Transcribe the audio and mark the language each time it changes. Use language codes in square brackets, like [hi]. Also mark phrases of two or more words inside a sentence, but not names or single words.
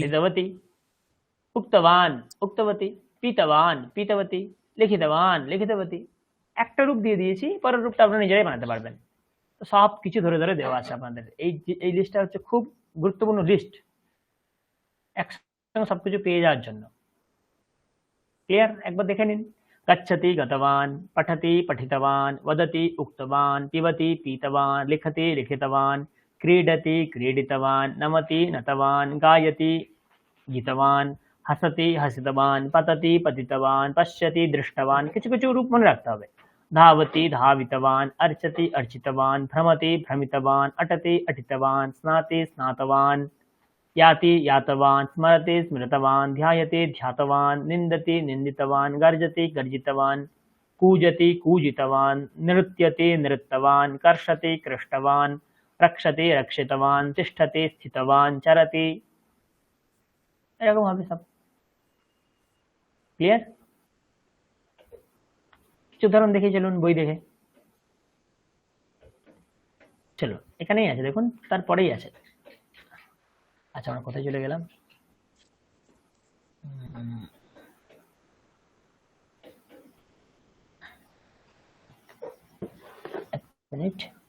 [sa] पठितवती, उक्तवान् उक्तवती, पीतवान् पीतवती, लिखितवान् लिखितवती। [bn] একটা রূপ দিয়ে দিয়েছি, পরের রূপটা আপনারা নিজেরাই বানাতে পারবেন। তো সব কিছু ধরে ধরে দেওয়া আছে আপনাদের। এই লিস্টটা হচ্ছে খুব গুরুত্বপূর্ণ লিস্ট, একসঙ্গে সবকিছু পেয়ে যাওয়ার জন্য। ক্লিয়ার? একবার দেখে নিন। [sa] गच्छति गतवान, पठति पठितवान, वदति उक्तवान, पिबति पीतवान, लिखति लिखितवान, क्रीडति क्रीडितवान, नमति नतवान, गायति गीतवान, हसति हसितवान, पतति पतितवान, पश्यति दृष्टवान। [bn] কিছু কিছু রূপ মনে রাখতে হবে। [sa] धावति धावितवान, अर्चति अर्चितवान, भ्रमति भ्रमितवान, अटति अटितवान, स्नाति स्नातवान, याति यातवान, स्मरति स्मृतवान, ध्यायति ध्यातवान, निन्दति निन्दितवान, गर्जति गर्जितवान, कूजति कूजितवान, नृत्यति नृत्यवान, कर्षति कृष्टवान, रक्षति रक्षितवान, तिष्ठति स्थितवान, चरति। [bn] এরকম হবে সব। ক্লিয়ার? কিছু উদাহরণ দেখে চলুন বই দেখে। চলো, এখানেই আছে দেখুন, তারপরেই আছে। আচ্ছা, আমরা কোথায় চলে গেলাম? মিনিট।